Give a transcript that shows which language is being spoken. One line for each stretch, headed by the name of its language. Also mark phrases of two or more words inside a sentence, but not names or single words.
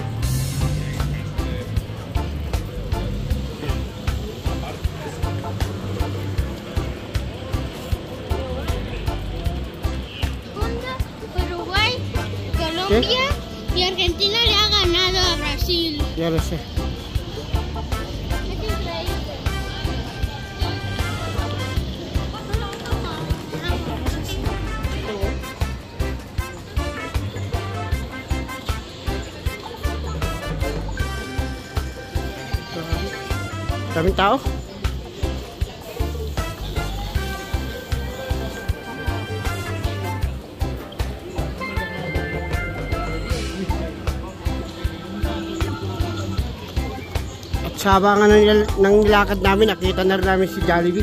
Spanish: Uruguay, Colombia y Argentina le ha ganado a Brasil. Ya lo sé. Es increíble.
Filipino: Daming tao. At sa abangan ng nilakad namin, nakita na rin namin si Jollibee.